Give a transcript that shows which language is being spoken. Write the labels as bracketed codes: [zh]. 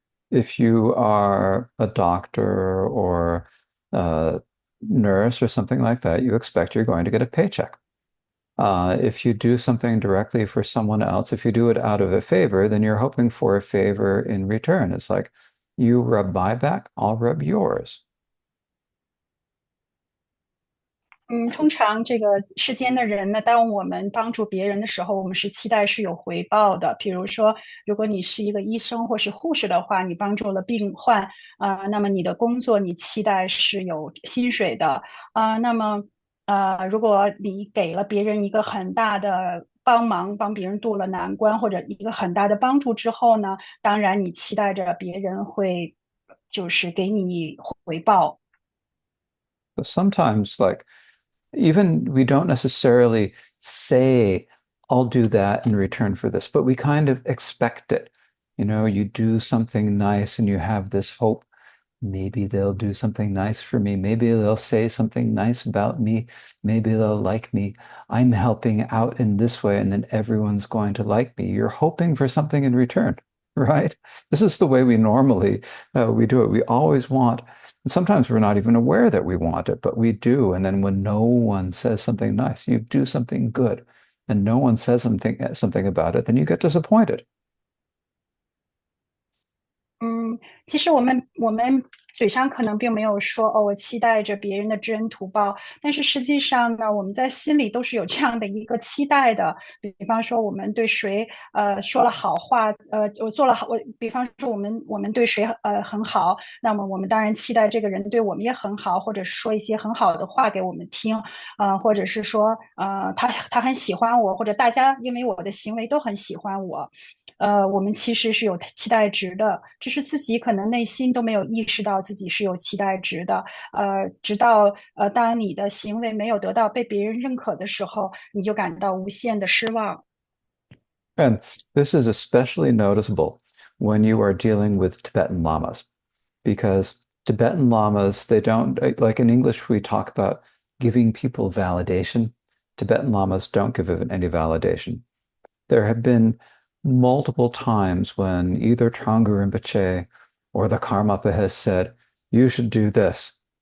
[en] If you are a doctor or a nurse or something like that, you expect you're going to get a paycheck. If you do something directly for someone else, if you do it out of a favor, then you're hoping for a favor in return. It's like, you rub my back, I'll rub yours. [zh] 通常这个世间的人呢，当我们帮助别人的时候，我们是期待是有回报的。比如说，如果你是一个医生或是护士的话，你帮助了病患，那么你的工作你期待是有薪水的，那么如果你给了别人一个很大的帮忙，帮别人渡了难关，或者一个很大的帮助之后呢，当然你期待着别人会就是给你回报。 [en] So sometimes, like, even we don't necessarily say, I'll do that in return for this, but we kind of expect it. You know, you do something nice and you have this hope. Maybe they'll do something nice for me. Maybe they'll say something nice about me. Maybe they'll like me. I'm helping out in this way, and then everyone's going to like me. You're hoping for something in return, right? This is the way we normally we do it. We always want, and sometimes we're not even aware that we want it, but we do. And then when no one says something nice, you do something good, and no one says something about it, then you get disappointed. [zh] 嗯，其实我们嘴上可能并没有说哦，我期待着别人的知恩图报，但是实际上呢，我们在心里都是有这样的一个期待的。比方说，我们对谁说了好话，我做了好，比方说我们对谁很好，那么我们当然期待这个人对我们也很好，或者是说一些很好的话给我们听，或者是说他很喜欢我，或者大家因为我的行为都很喜欢我。我们其实是有期待值的，只是自己可能内心都没有意识到自己是有期待值的。直到当你的行为没有得到被别人认可的时候，你就感到无限的失望。 [en] And this is especially noticeable when you are dealing with Tibetan lamas, because Tibetan lamas, they don't, like in English, we talk about giving people validation. Tibetan lamas don't give any validation. There have been multiple times when either Trangpa Rinpoche or the Karmapa has said, you should do this.